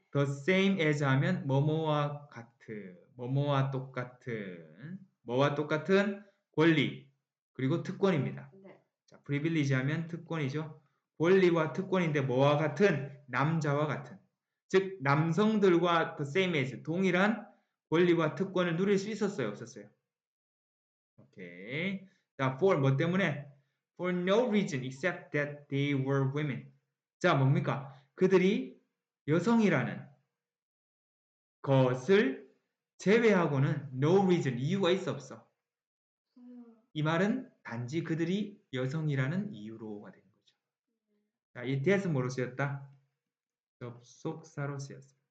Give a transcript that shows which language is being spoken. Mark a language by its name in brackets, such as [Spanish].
[English] the same as [Korean] 하면 뭐뭐와 같은 뭐뭐와 똑같은 뭐와 똑같은 권리 그리고 특권입니다. 자, privilege 하면 특권이죠. 권리와 특권인데 뭐와 같은 남자와 같은 즉 남성들과 [English] the same as [Korean] 동일한 권리와 특권을 누릴 수 있었어요, 없었어요? 오케이. 자, for 뭐 때문에? [English] For no reason except that they were women. [Korean] 자, 뭡니까? 그들이 여성이라는 것을 제외하고는 [English] no reason [Korean] 이유가 있어 없어. 이 말은 단지 그들이 여성이라는 이유로가 되는 거죠. 자, 이 that은 뭐로 쓰였다? 접속사로 쓰였습니다.